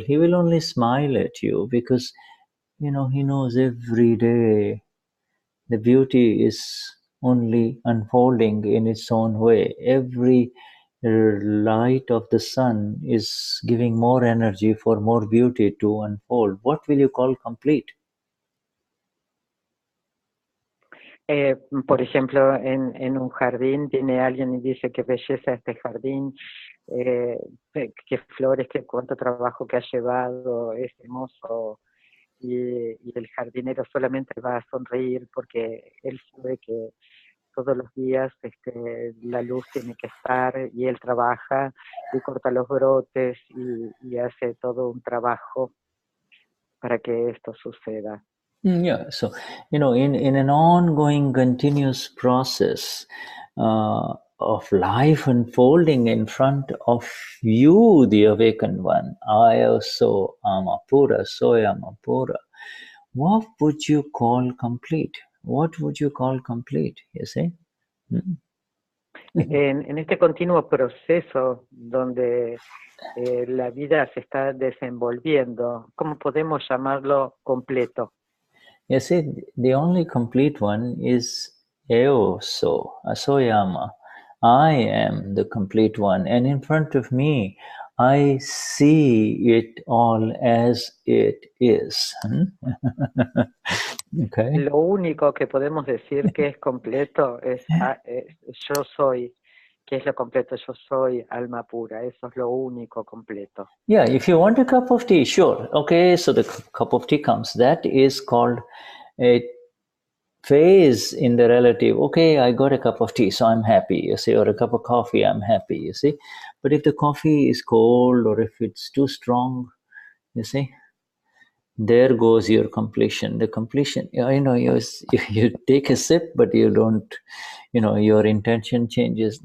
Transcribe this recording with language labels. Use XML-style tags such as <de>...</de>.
<en>He will only smile at you because, he knows every day the beauty is only unfolding in its own way. Every light of the sun is giving more energy for more beauty to unfold. What will you call complete?</en> <es>Por ejemplo, en un jardín viene alguien y dice qué belleza este jardín, qué flores, qué cuánto trabajo que ha llevado, es hermoso. Y el jardinero solamente va a sonreír porque él sabe que todos los días la luz tiene que estar y él trabaja y corta los brotes y hace todo un trabajo para que esto suceda.</es> <en>Yeah, so, in an ongoing, continuous process of life unfolding in front of you, the awakened one, I also am a Pura, so I am a Pura. What would you call complete? What would you call complete, you see?</en> <es>En este continuo proceso donde la vida se está desenvolviendo, ¿cómo podemos llamarlo completo?</es> <en>You see, the only complete one is Eo So, Asoyama. I am the complete one, and in front of me, I see it all as it is. Okay.</en> <es>Lo único que podemos decir que es completo es yo soy, que es lo completo, yo soy alma pura, eso es lo único completo.</es> <en>Yeah, if you want a cup of tea, sure. Okay, so the cup of tea comes. That is called a phase in the relative. Okay, I got a cup of tea, so I'm happy, you see, or a cup of coffee, I'm happy, you see. But if the coffee is cold or if it's too strong, you see, there goes your completion. The completion, you take a sip, but you don't, your intention changes.</en>